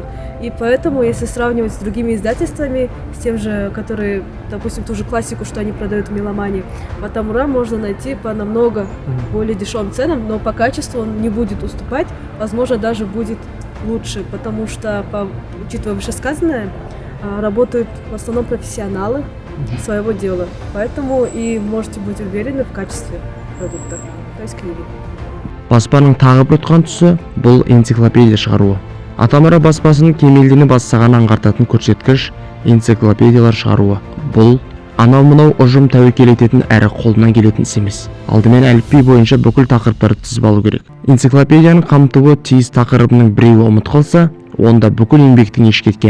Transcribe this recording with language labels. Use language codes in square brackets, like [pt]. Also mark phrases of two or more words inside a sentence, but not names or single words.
[ru] И поэтому, если сравнивать с другими издательствами, с тем же, которые, допустим, ту же классику, что они продают в Меломане, в Атамура можно найти по намного более дешевым ценам, но по качеству он не будет уступать, возможно, даже будет лучше, потому что, учитывая вышесказанное, работают в основном профессионалы своего дела. Поэтому и можете быть уверены в качестве продукта, то есть книги. [kk] Баспаның тағы бір ұтқан тұсы бұл энциклопедия шығаруы. Атамұра баспасының кемелдені бастағанын аңғартатын көрсеткіш энциклопедиялар шығаруы. Бұл анау-мынау ұжым тәуекел ететін әрі қолынан келетін іс емес. Алдымен әліпби бойынша бүкіл тақырыптарды тізіп алу керек. Энциклопедияның қамтуы тиіс тақырыбының біреуі ұмыт қалса, онда бүкіл еңбектің еш кеткен.